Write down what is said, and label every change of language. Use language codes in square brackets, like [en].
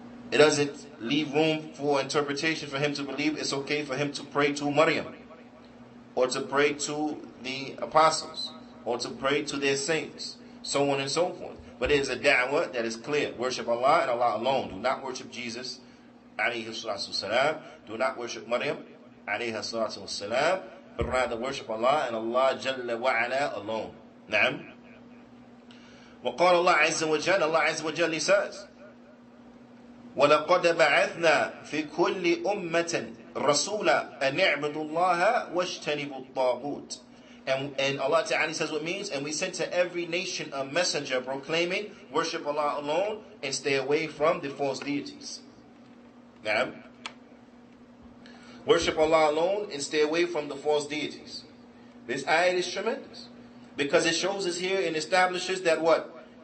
[en] It doesn't leave room for interpretation for him to believe it's okay for him to pray to Maryam, or to pray to the apostles, or to pray to their saints, so on and so forth. But it is a da'wah that is clear. Worship Allah and Allah alone. Do not worship Jesus, alayhi salatu wasalam. Do not worship Maryam, alayhi salatu wasalam. But rather worship Allah and Allah Jalla wa ala alone. Na'am. [ar] وقال الله عز وجل, [en] Allah عز وجل says, [ar] وَلَقَدْ بَعَثْنَا فِي كُلِّ أُمَّةٍ رَسُولًا أَنْ اعْبُدُوا اللَّهَ وَاجْتَنِبُوا الطَّاغُوتَ. [en] And Allah Ta'ala says what means, and we sent to every nation a messenger proclaiming, worship Allah alone and stay away from the false deities. Now, worship Allah alone and stay away from the false deities. This ayat is tremendous, because it shows us here and establishes that what?